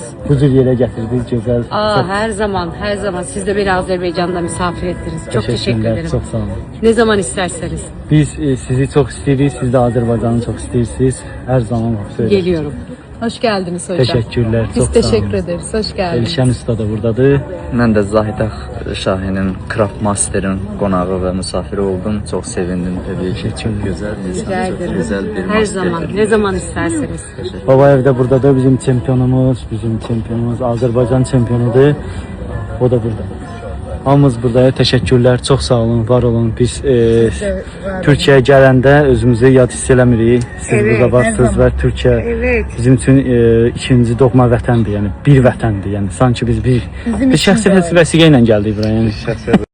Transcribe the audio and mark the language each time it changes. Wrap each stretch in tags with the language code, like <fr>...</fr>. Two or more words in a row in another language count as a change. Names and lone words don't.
<tr>Bu cür yere getirdiniz, güzel. Her zaman. Siz de beni Azerbaycan'da misafir ettiniz. Çok teşekkür Teşekkürler, ederim. çok sağ olun. Ne zaman isterseniz. Biz sizi çok istiyoruz, siz de Azerbaycan'ı çok istiyorsunuz. Her zaman söylüyoruz. Geliyorum. Hoş geldiniz hocam. Teşekkürler, Biz çok sağ olun. teşekkür ederiz. Hoş geldiniz.</tr> <az>Elşən Usta da buradadır. Mən də Zahide Şahin'in Craft Master'ın qonağı və misafiri oldum. Çox sevindim təbii ki. Çox gözəl insan,</az> <tr>Rica</tr> <az>çox</az> <tr>ederim.</tr> <az>gözəl bir</az> <tr>Her</tr> <az>master.</az> <tr>zaman. Ne zaman isterseniz.</tr> <az>Babayev de buradadır, bizim çempionumuz, Azerbaycan çempiyonudur. O da burada. Hamımız buradayıq.</az> <tr>Teşekkürler, çok sağ olun, var olun.</tr> <az>Biz Türkiye'ye gələndə özümüzü yad hiss eləmirik. Siz burada varsınız və Türkiye bizim üçün ikinci doğma vətəndir, yəni bir vətəndir. Yəni sanki biz bir şəxsi vəsiqə ilə gəldik buraya. Yəni.</az>